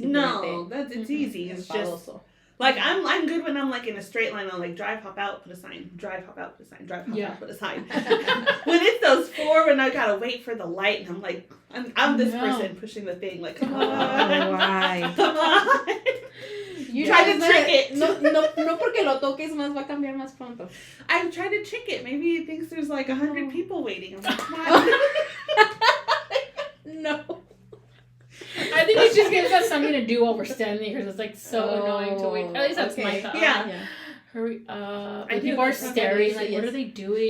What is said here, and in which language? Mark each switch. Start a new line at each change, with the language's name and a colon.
English: No, it's easy. It's just... Like, I'm good when I'm, like, in a straight line. I'll, like, drive, hop out, put a sign. Drive, hop out, put a sign. Drive, hop out, put a sign. When it's those 4 when I gotta wait for the light, and I'm like, I'm this person pushing the thing. Like, come on. Why? Come on. You try to trick it.
Spanish: No porque lo toques más va a cambiar más pronto.
English: I try to trick it. Maybe it thinks there's, like, 100 people waiting. I'm like, come on. No. I think it just gives us something to do while we're standing because it's like so annoying to wait. At least that's my thought. Yeah. Hurry up. Like, people are staring. Like, what are they doing?